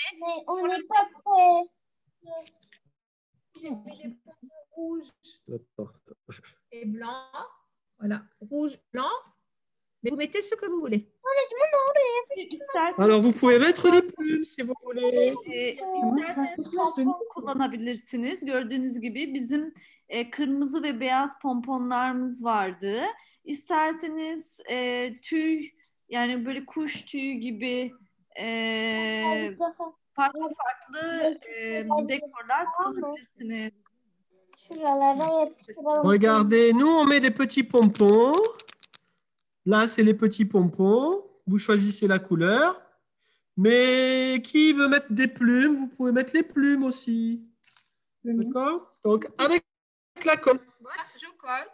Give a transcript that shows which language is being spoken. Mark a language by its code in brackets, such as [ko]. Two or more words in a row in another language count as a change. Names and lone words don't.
[fr] Mais on n'est pas prêt. J'ai mis des pompons rouges Attends. et blancs. Voilà, rouge, blanc. Mais vous mettez ce que vous voulez. [tr] İsterseniz, [fr] Alors, vous pouvez mettre les plumes si vous voulez. [tr] isterseniz pompon kullanabilirsiniz. Gördüğünüz gibi bizim kırmızı ve beyaz pomponlarımız vardı. İsterseniz tüy, yani böyle kuş tüyü gibi farklı farklı dekorlar kullanabilirsiniz. Şuralara yapıştıralım. [fr] Regardez, nous, on met des petits pompons. Là, c'est les petits pompons. Vous choisissez la couleur. Mais qui veut mettre des plumes, vous pouvez mettre les plumes aussi. D'accord? Donc, avec la colle. Voilà, je colle.